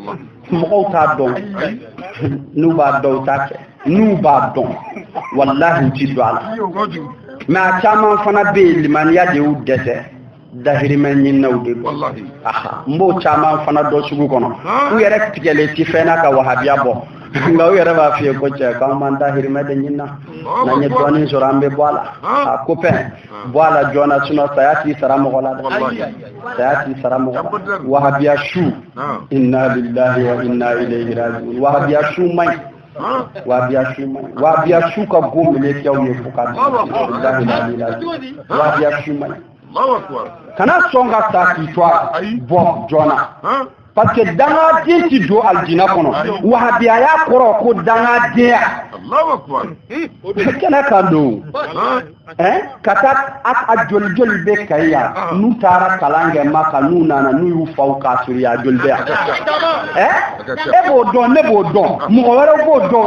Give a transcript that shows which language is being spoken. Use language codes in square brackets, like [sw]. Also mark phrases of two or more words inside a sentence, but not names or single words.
[bm] n'u b'a dɔn u t'a kɛ n'u b'a dɔn wallahi ti do ala mais a caman fana bɛ yen limaniya de y'u dɛsɛ dahirimɛ ɲininaw de wallahi aha n b'o caman fana dɔ sugu kɔnɔ u yɛrɛ tigɛlen ti fɛn na ka wahabiya bɔ nka u yɛrɛ b'a f'i ye ko cɛ k'an m'an dahirimɛ de ɲinina n'an ye dɔɔnin sɔrɔ an bɛ bɔ a la a copain bɔ a la joona sinon saya t'i sara mɔgɔ la dɛ saya t'i sara mɔgɔ la wahabiya su [ar] إنا لله وإنا إليه راجعون [bm] wahabiya su man wahabiya su ka go melekiyaw ye fo ka wahabiya su man kana sɔn ka sa k'i to bɔ joona [fr] parce que [bm] dangaden ti don aljina kɔnɔ wahabiyaya kɔrɔ ko dangadenya kɛnɛ kan don ka taa a joli bɛ kayi yan n'u taara kalan kɛ Maka n'u nana n'u y'u faw k'a siri a joli bɛ yan e b'o dɔn ne b'o dɔn mɔgɔ wɛrɛ b'o dɔn